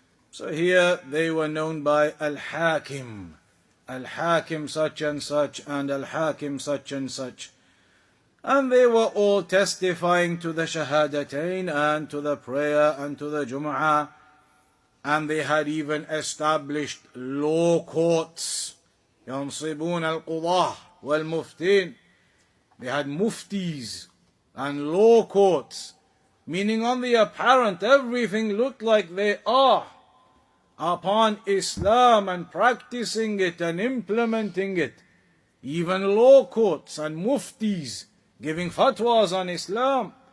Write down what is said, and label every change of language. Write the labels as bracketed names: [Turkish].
[English] So here they were known by Al-Hakim, Al-Hakim such and such, and Al-Hakim such and such. And they were all testifying to the Shahadatain and to the prayer and to the Jum'ah. And they had even established law courts. [Arabic] ينصبون القضاة والمفتين. [English] They had muftis and law courts. Meaning on the apparent, everything looked like they are upon Islam and practicing it and implementing it. Even law courts and muftis giving fatwas on Islam.